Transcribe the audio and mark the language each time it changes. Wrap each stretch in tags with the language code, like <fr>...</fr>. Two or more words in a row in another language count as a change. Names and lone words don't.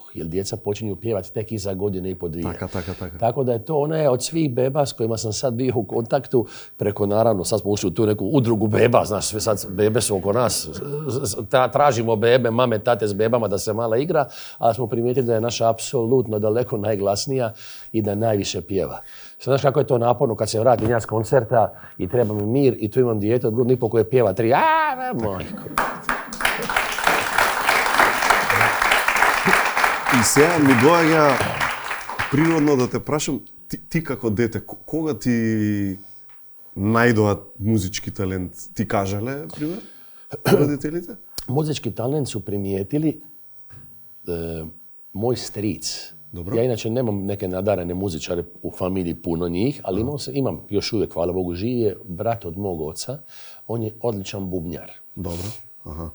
<hr>Jer djeca počinju pjevati tek iza godine i po dvije. Tako da je to, ona je od svih beba s kojima sam sad bio u kontaktu, preko naravno, sad smo ušli u tu neku udrugu beba, znaš, sve sad bebe su oko nas, tražimo bebe, mame, tate s bebama da se mala igra, ali smo primijetili da je naša apsolutno daleko najglasnija i da najviše pjeva. Znaš kako je to naporno kad se vratim ja s koncerta i treba mi mir i tu imam dijete od godinu i pol koje pjeva 3, majko.</hr> <mk>И сега ми доаѓа природно да те прашам, ти како дете, кога ти најдоа музички талент? Ти кажале, пример, родителите?</mk> <hr>Muzički talent su primijetili moj stric. Dobro. Ja inače nemam neke nadarene muzičare u familiji, puno njih, ali imam još uvijek, hvala Bogu, živ je brat od mog oca. On je odličan bubnjar. Dobro. Aha.</hr>